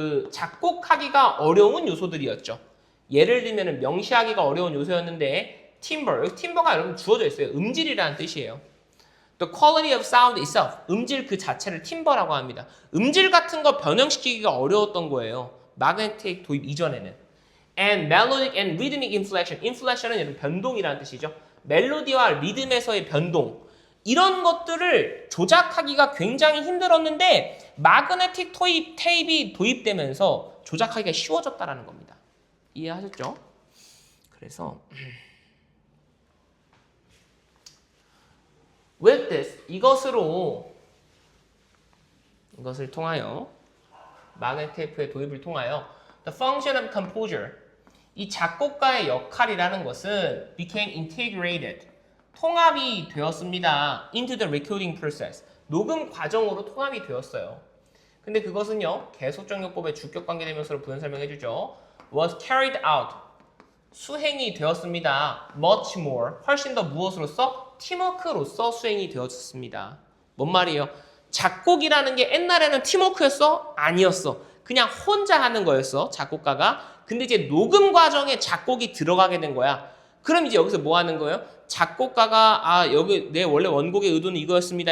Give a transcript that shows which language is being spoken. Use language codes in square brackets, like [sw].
[ko] 작곡하기가 어려운 요소들이었죠. 예를 들면 명시하기가 어려운 요소였는데 timbre, 여기 timber가 여러분 주어져 있어요. 음질이라는 뜻이에요. [en] The quality of sound itself, [ko] 음질 그 자체를 timber라고 합니다. 음질 같은 거 변형시키기가 어려웠던 거예요. 마그네틱 도입 이전에는. [en] And melodic and rhythmic inflection, inflection은 [ko] 여러분 변동이라는 뜻이죠. 멜로디와 리듬에서의 변동. 이런 것들을 조작하기가 굉장히 힘들었는데 마그네틱 테이프가 도입되면서 조작하기가 쉬워졌다라는 겁니다. 이해하셨죠? 그래서 [en] with this, [ko] 이것을 통하여 마그네틱 테이프의 도입을 통하여 [en] the function of composer, [ko] 이 작곡가의 역할이라는 것은 [en] became integrated, [ko] 통합이 되었습니다. [en] into the recording process, [ko] 녹음 과정으로 통합이 되었어요. 근데 그것은요, 계속적용법의 주격 관계대명사로 부연 설명해주죠. [en] was carried out, [ko] 수행이 되었습니다. [en] much more, [ko] 훨씬 더 무엇으로서? 팀워크로서 수행이 되었습니다. 뭔 말이에요? 작곡이라는 게 옛날에는 팀워크였어? 아니었어. 그냥 혼자 하는 거였어, 작곡가가. 근데 이제 녹음 과정에 작곡이 들어가게 된 거야. 그럼 이제 여기서 뭐 하는 거예요? 작곡가가 여기 내 원래 원곡의 의도는 이거였습니다.